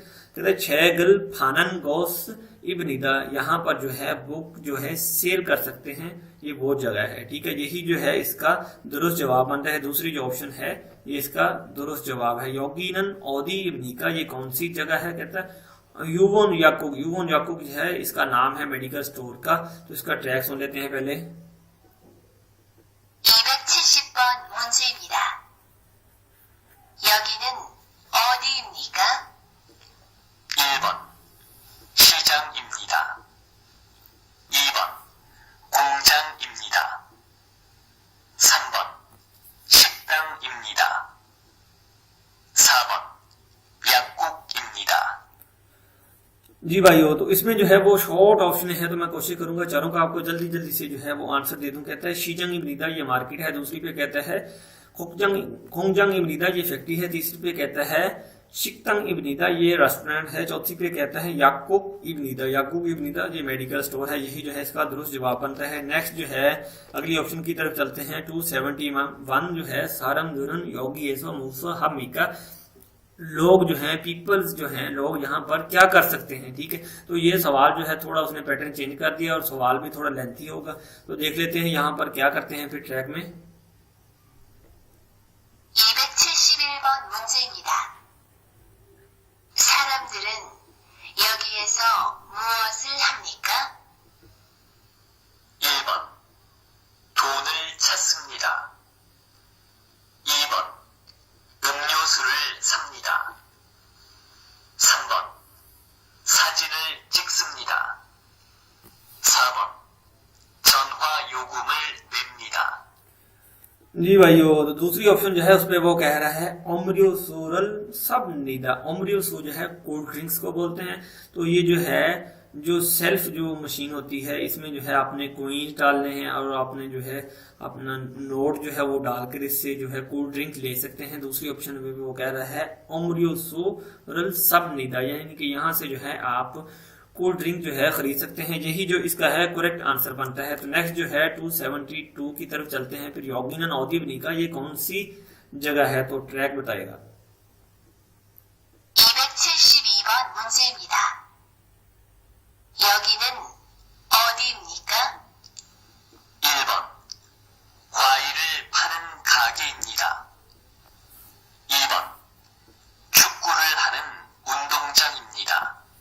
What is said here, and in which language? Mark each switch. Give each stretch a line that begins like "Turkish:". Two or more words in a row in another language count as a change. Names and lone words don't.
Urdu: کہتے
Korean: 책을 파는 곳입니다,
Urdu: یہاں پر جو ہے بک جو ہے سیل کر سکتے ہیں، یہ وہ جگہ ہے، ٹھیک ہے. یہی جو ہے اس کا درست جواب بنتا ہے۔ دوسری جو آپشن ہے یہ اس کا درست جواب ہے.
Korean: 여기는 어디입니까,
Urdu: یہ کون سی جگہ ہے؟ کہتا ہے
Korean: 유원 약국, 유원 약국
Urdu: جو ہے اس کا نام ہے
English: medical store
Urdu: کا. تو اس کا ٹریک سن لیتے ہیں پہلے.
Korean: 270번 문제입니다. 여기는 어디입니까? 1번 시장입니다. 2번 공장입니다. 3번 식당입니다. 4번 약국입니다.
Urdu: جی بھائیوں، تو اس میں جو ہے وہ
English: short option
Urdu: ہے، تو میں کوشش کروں گا چاروں کا آپ کو جلدی جلدی سے جو ہے وہ آنسر دے دوں. کہتا ہے
Korean: 시장입니다,
Urdu: یہ مارکیٹ ہے۔ دوسری پہ کہتا ہے
Korean: 공장입니다,
Urdu: یہ فیکٹری ہے. تیسری پہ کہتا ہے
Korean: 식당입니다,
Urdu: یہ ریسٹورنٹ ہے. چوتھی پہ کہتا ہے
Korean: 약국입니다,
Urdu: یہ
English: medical store
Urdu: ہے. یہی جو ہے اس کا درست جواب بنتا ہے۔ نیکسٹ جو ہے اگلی آپشن کی طرف چلتے ہیں. 271 جو ہے
Korean: 사람들은 여기에서 무엇을 합니까,
Urdu: لوگ جو ہیں، پیپلز جو ہیں، لوگ یہاں پر کیا کر سکتے ہیں، ٹھیک ہے. تو یہ سوال جو ہے تھوڑا اس نے پیٹرن چینج کر دیا اور سوال بھی تھوڑا لینتھی ہوگا. تو دیکھ لیتے ہیں یہاں پر کیا کرتے ہیں پھر ٹریک میں.
Korean: 271번 문제입니다. 사람들은 여기에서 무엇을 합니까? 1번 돈을 찾습니다. 2번 음료수를 삽니다. 3번 사진을 찍습니다. 4번 전화 요금을 냅니다.
Urdu: جی بھائیوں، تو دوسری آپشن جو ہے اس پہ وہ کہہ رہا ہے
Korean: 음료수를 삽니다.
Urdu: اومریوسو جو ہے
English: cold drinks
Urdu: کو بولتے ہیں۔ تو یہ جو ہے جو سیلف جو مشین ہوتی ہے، اس میں جو ہے آپ نے کوائنز ڈالنے ہیں اور آپ نے جو ہے اپنا نوٹ جو ہے وہ ڈال کر اس سے جو ہے
English: cold drink
Urdu: لے سکتے ہیں. دوسری آپشن میں بھی وہ کہہ رہا ہے
Korean: 음료수를 삽니다,
Urdu: یعنی کہ یہاں سے جو ہے آپ
English: cold drink
Urdu: جو ہے خرید سکتے ہیں. یہی جو اس کا ہے
English: correct answer
Urdu: بنتا ہے۔ تو نیکسٹ جو ہے 272 کی طرف چلتے ہیں. پھر
Korean: 여기는 어디입니까,
Urdu: یہ کون سی جگہ ہے? تو ٹریک بتائے گا.
Korean: 272번 문제입니다. 여기는 어디입니까? 1번 과일을 파는 가게입니다. 2번 축구를 하는 운동장입니다.